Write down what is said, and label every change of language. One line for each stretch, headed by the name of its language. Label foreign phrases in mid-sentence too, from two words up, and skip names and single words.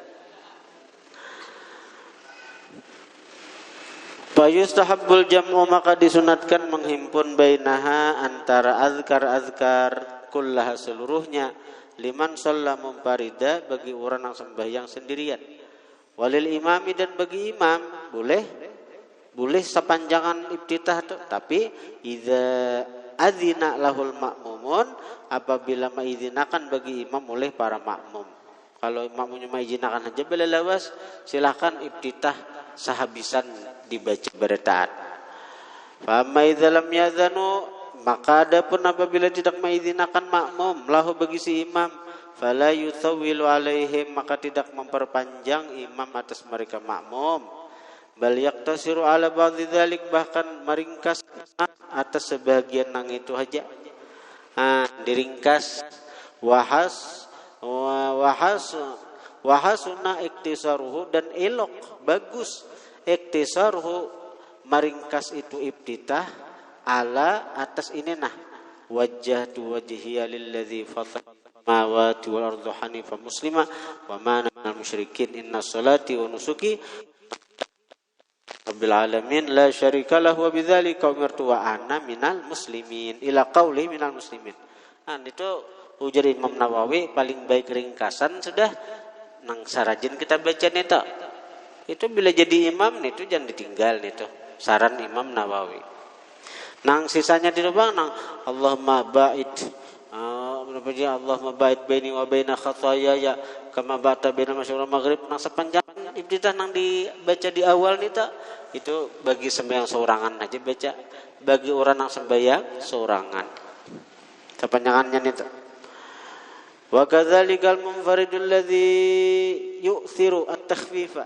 Arabic: فيستحب الجمع,
Banjar: maka disunatkan menghimpun bainaha antara
Arabic: أذكار كلها
Banjar: seluruhnya,
Arabic: لمن صلى منفردا,
Banjar: bagi orang yang sembahyang sendirian,
Arabic: وللإمام,
Banjar: dan bagi imam boleh sepanjangan iftitah tuh, tapi
Arabic: إذا أذن له المأمومون,
Banjar: apabila mengizinakan bagi imam oleh para makmum. Kalau imamnya mengizinakan aja bela lawas, silakan iftitah sehabisan dibaca bertaat.
Arabic: فأما إذا لم يأذنوا,
Banjar: maka adapun apabila tidak mengizinakan makmum lahu bagi si imam,
Arabic: فلا يطول عليهم,
Banjar: maka tidak memperpanjang imam atas mereka makmum,
Arabic: بل يقتصر على بعض ذلك,
Banjar: bahkan meringkas atas sebagian nang itu aja. Diringkas
Arabic: وحسن اختصاره,
Banjar: dan elok bagus iktisaruhu meringkas itu iftitah ala atas ini
Arabic: وجهت وجهي للذي فطر السماوات والأرض حنيفا مسلما وما أنا من المشركين إن صلاتي ونسكي رب العالمين لا شريك له وبذلك أمرت وأنا من المسلمين إلى قوله من المسلمين ila qauli minal muslimin.
Banjar: Itu ujar Imam Nawawi paling baik ringkasan sudah nang sarajin kita baca neta. Itu bila jadi imam itu jangan ditinggal itu. Saran Imam Nawawi. Nang sisanya di bang nang
Arabic: اللهم باعد اللهم باعد بيني وبين خطاياي كما باعدت بين المشرق والمغرب,
Banjar: nang sepanjang iftitah nang dibaca di awal nita. Itu bagi sembahyang seorangan aja baca. Bagi orang yang sembahyang seorangan. Kepanjangannya nita.
Arabic: وكذلك المنفرد الذي يؤثر التخفيف.